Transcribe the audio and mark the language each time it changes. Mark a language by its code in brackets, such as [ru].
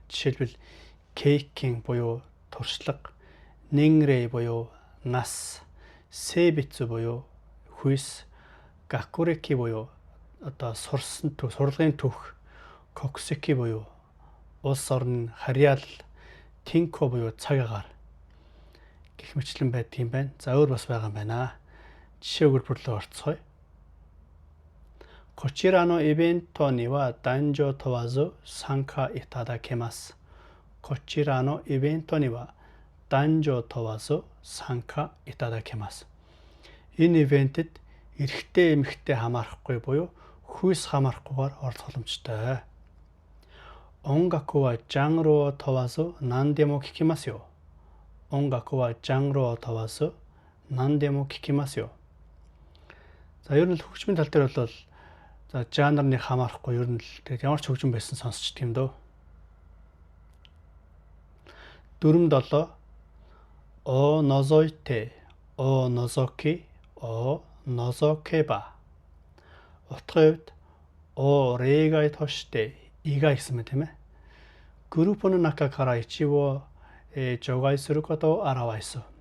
[mn] Жишээлбэл кейкинг буюу туршлага, нингрэй буюу нас, сэбицү буюу хүйс, гакуреки буюу одоо сурсан төв, сурлагын төвх, коксеки буюу улс орны харьяал, тинко буюу цаг агаар гэх мэтлэн байдаг юм байна. За өөр бас байгаа юм байна. Жишээ өгүүлбэрлөө орцгоё. [ja] こちらのイベントには男女問わず参加いただけます. こちらのイベントには男女問わず参加いただけます. [mn] Энэ ивентэд эрэгтэй эмэгтэй хамаарахгүй буюу хүйс хамаарахгүйгээр оролцох боломжтой. [ja] 音楽はジャンルを問わず何でも聴きますよ. 音楽はジャンルを問わず何でも聴きますよ. [mn] За ер нь л хөгжмийн тал дээр бол за жанрыг хамаарахгүй ер нь л тэгээд ямар ч хөгжим байсан сонсчт юм дөө. [ja] 47 を除いてを除きを除けば. [mn] Утгын хувьд [ja] を例外として以外 [mn] гэсэн мэт тийм ээ. [ja] グループの中から一部を除外することを表す.